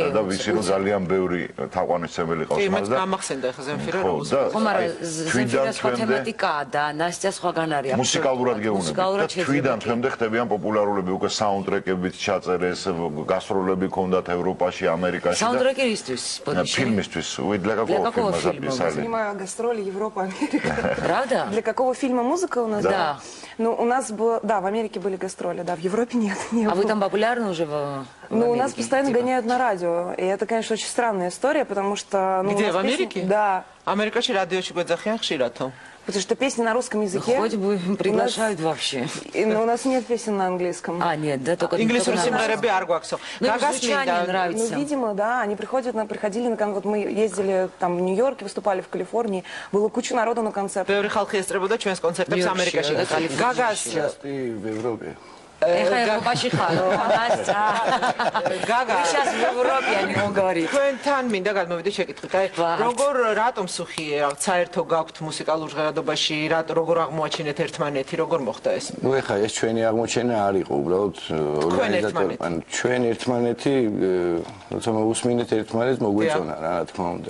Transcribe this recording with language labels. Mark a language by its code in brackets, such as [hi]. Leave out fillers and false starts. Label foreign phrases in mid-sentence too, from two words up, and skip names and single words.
[ka] და ვიცი რომ ძალიან ბევრი თაყვანისმცემელი ყავს მას და გამახსენდა ახლა ზემფირა ხო მაგრამ ზემფირას სხვა თემატიკაა და ნასტია სხვაგან არის მუსიკალურად გეუბნები თვიდან თემდე ხდებიან პოპულარულები უკვე საუნდტრეკებით ჩაწერეს გასტროლები ქონდათ ევროპაში ამერიკაში და საუნდტრეკი ისთვის [ru] фильмისთვის для какого фильма записали Снимаю гастроли Европа, Америка. Правда? Для какого фильма музыка у нас? Да. Ну, у нас было, да, в Америке были гастроли, да, в Европе нет. Не А было. вы там популярны уже Ну, у нас постоянно гоняют на радио, и это, конечно, очень странная история, потому что... Ну, Где, в Америке? Да. [ka] Америкაში რადიოში გვეძახიან ხშირათო. [ru] Потому что песни на русском языке... Хоть бы приглашают вообще. Но у нас нет песен на английском. А, нет, да, только... [ka] ინგლისური სიმღერები არ გვაქვსო. [ru] Ну, звучание нравится. Ну, видимо, да, они приходили на концерт. Вот мы ездили там в Нью-Йорке, выступали в Калифорнии, было куча народу на концерте. [ka] ბევრი ხალხი ესწრებოდა ჩვენს კონცერტებს ამერიკაში. გაგას [ru] в Европе. [ka] Ეხა ევროპაში ხარო, მასა. გაგა [ru] Сейчас в Европе они говорят. [ka] თქვენთან მინდა გადმოვიდე შეკითხვით. აი, როგორ რატომ სუხიე, რაღაც საერთო გაქვთ მუსიკალურ ჟღერადობაში, როგორ აღმოაჩინეთ ერთმანეთი, როგორ მოხდა ეს? Ну ეხა ეს ჩვენი აღმოჩენა არ იყო, უბრალოდ ორგანიზატორი, ანუ ჩვენ ერთმანეთი, როცა მოусმინეთ ერთმანეთს, მოგვეწონა რა თქმა უნდა.